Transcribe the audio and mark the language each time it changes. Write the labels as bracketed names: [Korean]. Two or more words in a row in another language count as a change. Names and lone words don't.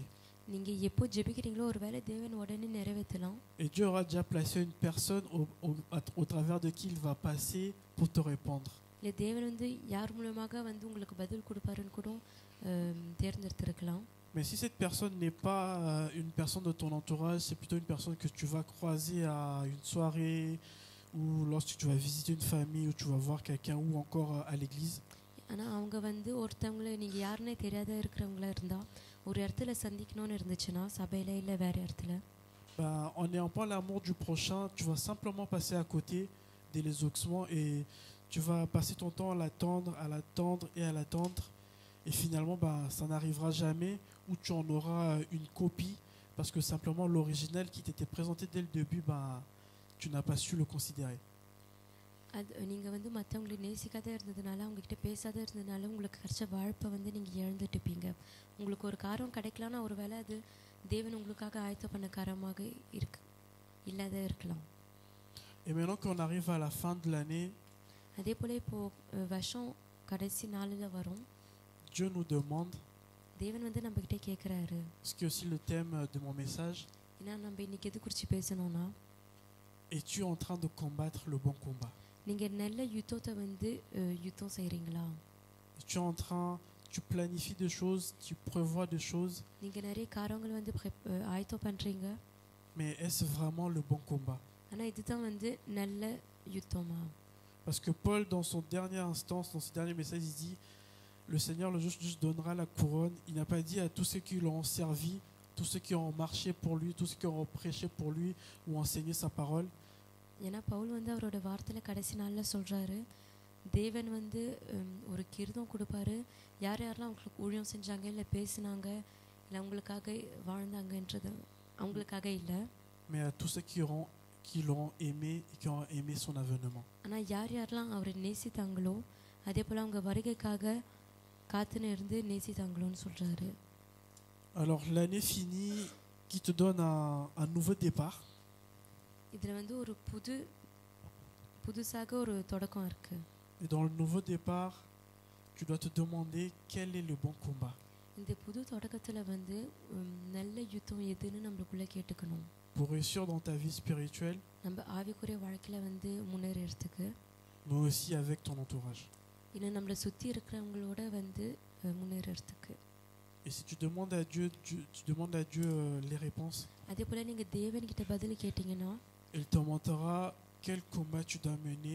[Tamil] நீங்கள் எப்போ ஜெபிக்கிறீங்களோ ஒரு வேளை தேவன் உடனே நிறைவேற்றலாம். [French] Et Dieu aura déjà placé une personne au travers de qui il va passer pour te répondre. [Tamil] இல்லை தேவன் வந்து யார் மூலமாக வந்து உங்களுக்கு பதில் கொடுப்பாருன்னு கூட தேர்ந்தெடுத்திருக்கலாம். [French] Mais si cette personne n'est pas une personne de ton entourage, c'est plutôt une personne que tu vas croiser à une soirée ou lorsque tu vas visiter une famille ou tu vas voir quelqu'un ou encore à l'église. [Tamil] ஆனால் அவங்க வந்து ஒருத்தவங்களை நீங்கள் யாருன்னே தெரியாத இருக்கிறவங்களா இருந்தால் ஒரு இடத்துல சந்திக்கணும்னு இருந்துச்சுன்னா, சபையில் இல்லை வேறு இடத்துல, [French] En n'ayant pas l'amour du prochain, tu vas simplement passer à côté de l'exaucement et tu vas passer ton temps à l'attendre et à l'attendre. Et finalement, ça n'arrivera jamais, ou tu en auras une copie parce que simplement l'original qui t'était présenté dès le début, tu n'as pas su le considérer. [Tamil] அது நீங்கள் வந்து மற்றவங்களை நேசிக்காத இருந்ததுனால அவங்கக்கிட்ட பேசாத இருந்ததுனால உங்களுக்கு கிடைச்ச வாழ்ப்பை வந்து நீங்கள் இழந்துட்டுப்பீங்க. உங்களுக்கு ஒரு காரம் கிடைக்கலன்னா ஒரு வேளை அது தேவன் உங்களுக்காக ஆயத்த பண்ண காரமாக இல்லாத இருக்கலாம். [French] Et maintenant qu'on arrive à la fin de l'année, [Tamil] அதே போல் இப்போது வருஷம் கடைசி நாளில் வரும். [French] Dieu nous demande, [Tamil] தேவன் வந்து நம்மக்கிட்ட கேட்குறாரு. [French] ce qui est aussi le thème de mon message, [Tamil] ஏன்னா நம்ம இன்னைக்கு எது குறித்து பேசணும்னா, [French] es-tu en train de combattre le bon combat? [Tamil] நீங்கள் நல்ல யுத்தத்தை வந்து யுத்தம் செய்கிறீங்களா? [French] Tu es en train, tu planifies des choses, tu prévois des choses, [Tamil] நீங்கள் நிறைய காரியங்கள் வந்து ஆயத்தம் பண்ணுறீங்க. [French] mais est-ce vraiment le bon combat? [Tamil] ஆனால் இதுதான் வந்து நல்ல யுத்தமா? [French] Parce que Paul, dans son dernière instance, dans ses derniers messages, il dit, le Seigneur, le juste donnera la couronne. Il n'a pas dit à tous ceux qui l'ont servi, tous ceux qui ont marché pour lui, tous ceux qui ont prêché pour lui ou enseigné sa parole. [Tamil] ஏன்னா பவுல் வந்து அவரோட வார்த்தையில் கடைசி நாளில் சொல்கிறாரு, தேவன் வந்து ஒரு கிருதம் கொடுப்பாரு, யார் யாரெல்லாம் அவங்களுக்கு ஊழியம் செஞ்சாங்க, இல்லை பேசினாங்க, இல்லை அவங்களுக்காக வாழ்ந்தாங்கன்றது அவங்களுக்காக இல்லை, [French] Mais à tous ceux qui l'ont aimé et qui ont aimé son avènement. [Tamil] ஆனால் யார் யாரெல்லாம் அவரை நேசித்தாங்களோ அதே போல் அவங்க வருகைக்காக காத்துன்னு இருந்து நேசித்தாங்களோன்னு சொல்கிறாரு. [French] Alors l'année finie qui te donne un nouveau départ. [Tamil] இதில் வந்து ஒரு புதுசாக ஒரு தொடக்கம் இருக்குது. [French] Et dans le nouveau départ, tu dois te demander quel est le bon combat. [Tamil] இந்த புது தொடக்கத்தில் வந்து நல்ல யுத்தம் எதுன்னு நம்மளுக்குள்ளே கேட்டுக்கணும். [French] Pour réussir dans ta vie spirituelle, [Tamil] நம்ம ஆவிக்குரிய வாழ்க்கையில் வந்து முன்னேறதுக்கு, [French] mais aussi avec ton entourage. [Tamil] இன்னும் நம்மளை சுற்றி இருக்கிறவங்களோட வந்து முன்னேறதுக்கு. [French] Et si tu demandes à Dieu, tu demandes à Dieu les réponses, [Tamil] அதே போல் நீங்கள் தேவன்கிட்ட பதில் கேட்டிங்கன்னா, [French] il te montrera quel combat tu dois mener